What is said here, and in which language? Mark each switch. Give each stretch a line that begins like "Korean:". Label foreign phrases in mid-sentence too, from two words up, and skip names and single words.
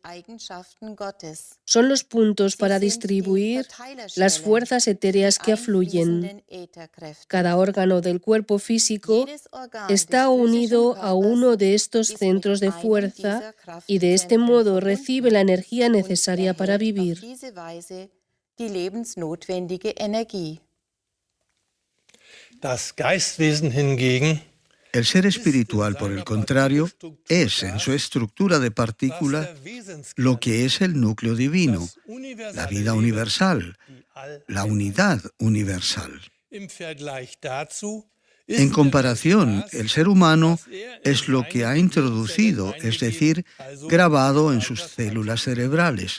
Spanish: Son los puntos para distribuir las fuerzas etéreas que afluyen. Cada órgano del cuerpo físico está unido a uno de estos centros de fuerza y de este modo recibe la energía necesaria para vivir.
German: Das Geistwesen hingegen
Spanish: El ser espiritual, por el contrario, es en su estructura de partícula lo que es el núcleo divino, la vida universal, la unidad universal. En comparación, el ser humano es lo que ha introducido, es decir, grabado en sus células cerebrales.